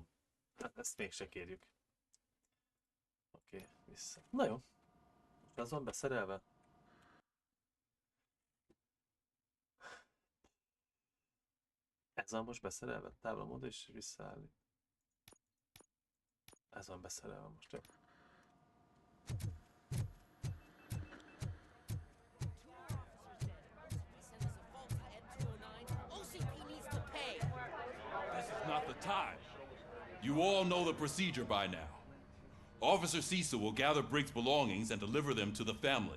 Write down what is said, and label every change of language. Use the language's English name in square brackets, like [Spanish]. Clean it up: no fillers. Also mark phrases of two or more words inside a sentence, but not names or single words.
[Hungarian] Hát ezt mégse kérjük. Oké, vissza. Na jó. Az van beszerelve? Ez van most beszerelve? Táblamód és visszaállni. Ez van beszerelve most, jó? [English] Not the time. You all know the procedure by now. Officer Cecil will gather Briggs' belongings and deliver them to the family.